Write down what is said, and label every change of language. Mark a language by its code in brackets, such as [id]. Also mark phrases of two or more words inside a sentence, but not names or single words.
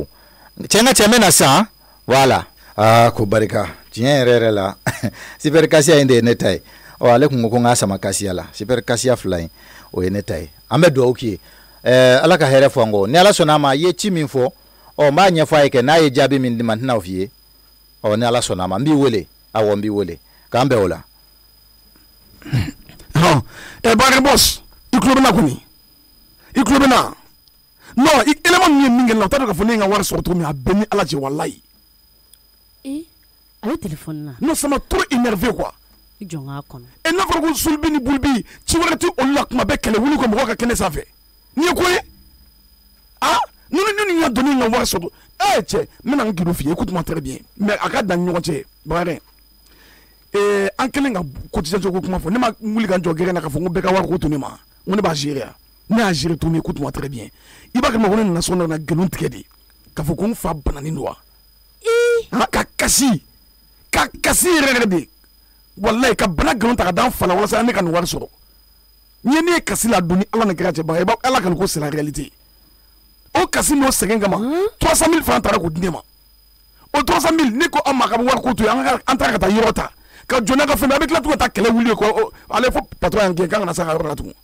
[bm] o cɛ n ka cɛ n bɛ na sisan voilà ko barika tiɲɛ yɛrɛ yɛrɛ la super kasiya in de ye ne ta ye ale kun ko n k'a sama kasiya la super kasiya fila in o ye ne ta ye an bɛ dugawu k'i ye Ala ka hɛrɛ fɔ an kɔ ni Ala sɔnna ma i ye ci min fɔ n b'a ɲɛfɔ a ye kɛ n'a ye jaabi min di ma n tɛna o f'i ye ni Ala sɔnna ma n b'i wele awɔ n b'i wele k'an bɛn o la Bakari Boss i tulo bɛna kɔni i tulo bɛna [fr] non élément [bm] min ye min kɛ na o t'a dɔn k'a fɔ ne ye n ka wari sɔrɔ cogo min a bɛɛ ni Ala cɛ walayi a bɛ téléphone na [fr] non ça m'a trop énervé quoi [bm] i jɔ n k'a kɔnɔ n'a fɔra ko Sulbi ni Bulbi ci wɛrɛ tɛ olu la kuma bɛɛ kɛlɛ wuli ka mɔgɔw ka kɛnɛ sanfɛ nin ye ko ye ne ni ka donni n ka wari sɔrɔ cɛ n bɛna n gindo f'i ye [fr] écoute-moi très bien mais [bm] a ka dan ni ɲɔgɔn cɛ Bakari an kɛlen ka cotisation ko kuma fɔ ne ma wuli ka n jɔ gɛrɛ na k'a fɔ ko bɛɛ ka wari ko to ne ma n ko ne b'a gérer a ne y'a [fr] gérer tout mais écoute-moi très bien [bm] i b'a kɛ ma ko ne nana so na nkalon tigɛ de k'a fɔ ko n fa bananen don wa ka kasi yɛrɛ de wallahi ka bana nkalon ta ka da n fa la walasa ne ka nin wari sɔrɔ n ye ne ye kasi la don ni Ala ni kira cɛ baga Ala ka nin ko [fr] c'est la réalité [bm] o kasi n'o sɛgɛn kama 300 000 francs taara k'o di ne ma o 300 000 ne ko an ma ka bɔ wari ko to yen an taara ka taa yɔrɔ ta ka jɔn n'a ka fɛn bɛɛ a bɛ tila tuguni ka taa kɛlɛ wuli ko ale fɔ patron y'an gɛn k'an kana se ka yɔrɔ la tugun